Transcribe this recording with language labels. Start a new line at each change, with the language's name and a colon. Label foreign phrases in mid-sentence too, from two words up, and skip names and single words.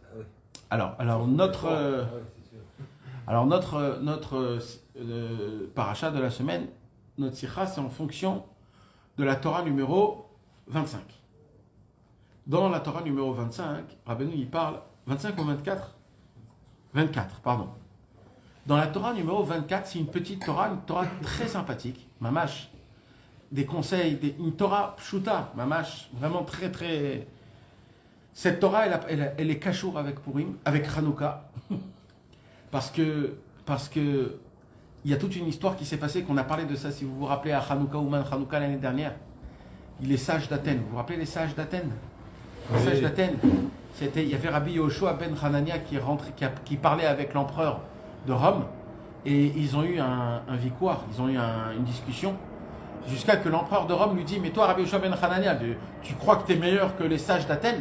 French: Alors notre paracha de la semaine, notre sikha, c'est en fonction de la Torah numéro 25. Dans la Torah numéro 25, Rabbeinu il parle 25 ou 24 24, pardon. Dans la Torah numéro 24, c'est une petite Torah, très sympathique, mamash, des conseils, une
Hebrew: Torah pshuta,
French: mamash, vraiment très très. Cette Torah, elle est cachour avec Purim, avec Hanouka, parce que il y a toute une histoire qui s'est passée, qu'on a parlé de ça, si vous vous rappelez, à Hanouka Ouman Hanouka l'année dernière. Les sages d'Athènes, vous vous rappelez les sages d'Athènes? Les sages d'Athènes, il y avait Rabbi Yoshua ben Hanania qui parlait avec l'empereur de Rome, et ils ont eu un victoire, ils ont eu une discussion, jusqu'à que l'empereur de Rome lui dit, mais toi Rabbi Yoshua ben Hanania, tu crois que tu es meilleur que les sages d'Athènes?